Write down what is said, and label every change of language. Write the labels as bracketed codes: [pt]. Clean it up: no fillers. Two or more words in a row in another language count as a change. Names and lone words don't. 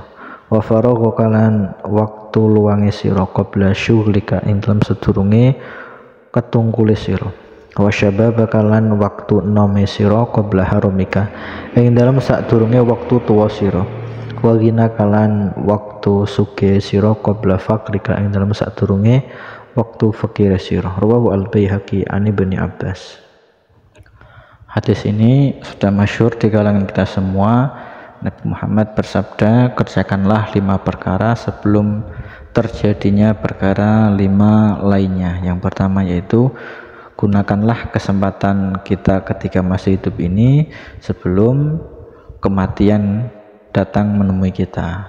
[ar] وفراغك [jv] kalan waktu luange sira [ar] قبل شغلك [jv] ing dalam sadurunge ketungkule sira. [ar] وشبابك [jv] kalan waktu nome sira [ar] قبل هرمك [jv] ing dalam sadurunge waktu tuwa sira. [ar] وغناك [jv] kalan waktu suge sira [ar] قبل فقرك [jv] ing dalam sadurunge waktu fakir sira. [ar] رواه البيهقي عن ابن عباس. [id] Hadis ini sudah masyhur di kalangan kita semua. Nabi Muhammad bersabda, kerjakanlah 5 perkara sebelum terjadinya perkara 5 lainnya. Yang pertama yaitu gunakanlah kesempatan kita ketika masih hidup ini sebelum kematian datang menemui kita.